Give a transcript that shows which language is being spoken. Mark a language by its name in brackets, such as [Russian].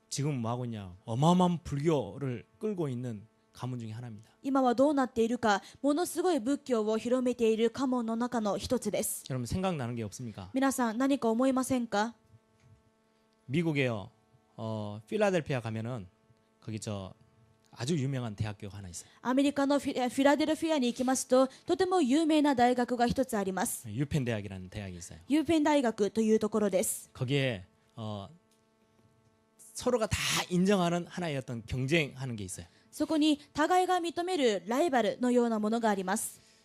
[Korean] 지금 뭐 하고 있냐? 어마어마한 불교를 끌고 있는 가문 중에 하나입니다. [Japanese] 今はどうなっているか、ものすごい仏教を広めている家門の中の一つです。 [Korean] 여러분 생각나는 게 없습니까? [Japanese] 皆さん何か思いませんか？ [Korean] 미국에요. 필라델피아 가면은 거기 아주 유명한 대학교가 하나 있어요. [Japanese] アメリカのフィラデルフィアに行きますと、とても有名な大学が一つあります。 [Korean] 유펜 대학이라는 대학이 있어요. [Japanese] ユーペン大学というところです。 [Korean] 거기에 서로가 다 인정하는 하나의 어떤 경쟁하는 게 있어요. [Japanese] そこに互いが認めるライバルのようなものがあります。